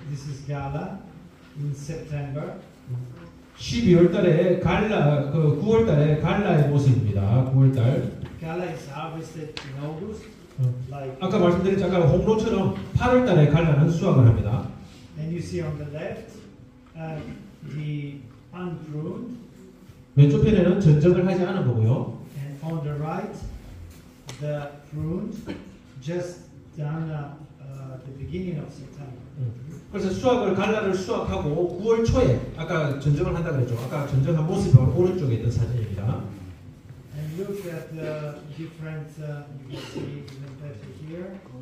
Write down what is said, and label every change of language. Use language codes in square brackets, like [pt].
[en] This is Gala in September. [ko] 12월 달에 9월 달에 갈라의 모습입니다. 9월 달. [en] Gala is harvested in August. Like [ko] 아까 말씀드린 잠깐 홍로처럼 8월 달에 갈라는 수확을 합니다. [en] and you see on the left the unpruned. [ko] 왼쪽 편에는 전정을 하지 않은 거고요. [en] And on the right, the pruned, just done at the beginning of September. [ko] 그래서 갈라를 수확하고 9월 초에 아까 전정을 한다 그랬죠. 아까 전정한 모습이 바로 오른쪽에 있던 사진입니다. [en] And look at the different, you can see even better here.